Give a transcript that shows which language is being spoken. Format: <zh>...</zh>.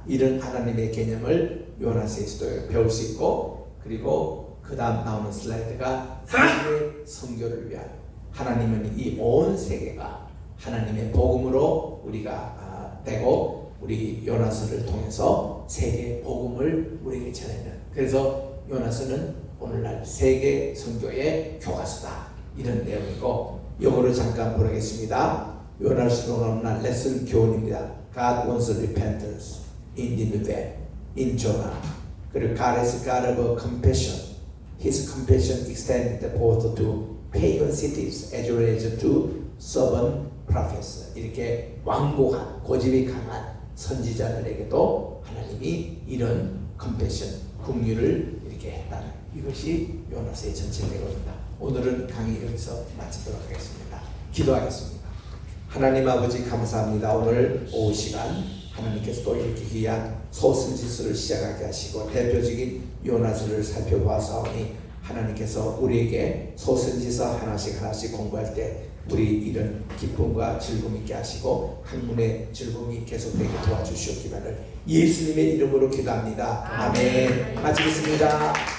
<ko>이런 하나님의 개념을 요나서에서도 배울 수 있고, 그리고 그 다음 나오는 슬라이드가 세계 선교를 위한 하나님은 이 온 세계가 하나님의 복음으로 우리가 되고 우리 요나서를 통해서 세계 복음을 우리에게 전하는, 그래서 요나서는 오늘날 세계 선교의 교과서다 이런 내용이고, 영어로 잠깐 보겠습니다. 요나서로 나오는 레슨 교훈입니다.</ko> <en>God wants repentance in Nineveh, in Jonah.</en> <ko>그리고</ko> <en>God is God of compassion. His compassion extended both to pagan cities as well as to stubborn prophets.</en> <ko>이렇게 완고한 고집이 강한 선지자들에게도 하나님이 이런 compassion, 긍휼을 이렇게 했다는 이것이 요나서의 전체 내용입니다. 오늘은 강의 여기서 마치도록 하겠습니다. 기도하겠습니다. 하나님 아버지 감사합니다. 오늘 오후 시간 하나님께서 또 이렇게 귀한 소선지서를 시작하게 하시고 대표적인 요나서를 살펴보아사오니 하나님께서 우리에게 소선지서 하나씩 공부할 때 우리 이런 기쁨과 즐거움 있게 하시고 학문의 즐거움이 계속되게 도와주시옵기만을 예수님의 이름으로 기도합니다. 아멘. 마치겠습니다.</ko>